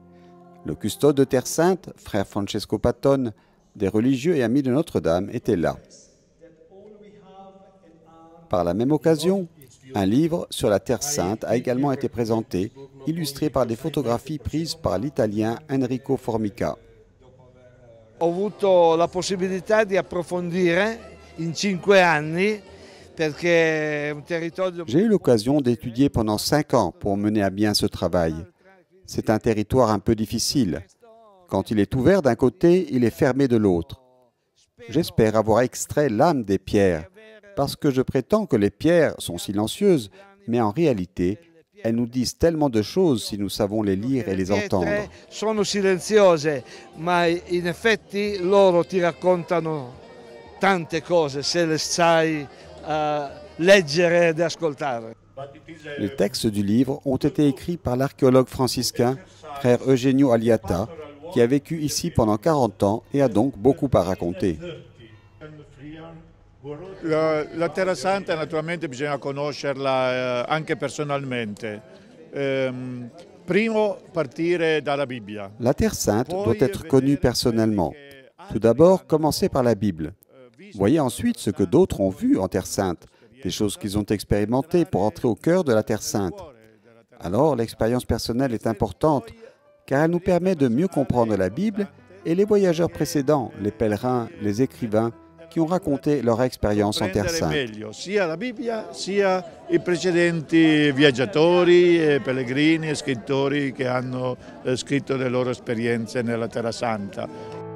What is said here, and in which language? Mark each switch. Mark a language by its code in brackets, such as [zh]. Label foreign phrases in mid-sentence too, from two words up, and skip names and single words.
[fr] Le custode de Terre Sainte, frère Francesco Patton, des religieux et amis de Notre-Dame étaient là. Par la même occasion, un livre sur la Terre Sainte a également été présenté, illustré par des photographies prises par l'Italien Enrico Formica. [it] Ho avuto la possibilità di approfondire in 5 anni. [fr] J'ai eu l'occasion d'étudier pendant 5 ans pour mener à bien ce travail. C'est un territoire un peu difficile. Quand il est ouvert d'un côté, il est fermé de l'autre. J'espère avoir extrait l'âme des pierres, parce que je prétends que les pierres sont silencieuses, mais en réalité, elles nous disent tellement de choses si nous savons les lire et les entendre. [it] Le pietre sono silenziose, ma in effetti loro ti raccontano tante cose se le sai leggere ed ascoltare. [fr] Les textes du livre ont été écrits par l'archéologue franciscain, frère Eugenio Aliata, qui a vécu ici pendant 40 ans et a donc beaucoup à raconter. [it] La Terra Santa naturalmente bisogna conoscerla anche personalmente. Primo partire dalla Bibbia. [fr] La Terre Sainte doit être connue personnellement. Tout d'abord, commencer par la Bible. Voyez ensuite ce que d'autres ont vu en Terre Sainte, des choses qu'ils ont expérimentées pour entrer au cœur de la Terre Sainte. Alors, l'expérience personnelle est importante, car elle nous permet de mieux comprendre la Bible et les voyageurs précédents, les pèlerins, les écrivains, qui ont raconté leur expérience en Terre Sainte. [it] Sia la Bibbia, sia i precedenti viaggiatori, pellegrini e scrittori che hanno scritto le loro esperienze nella Terra Santa.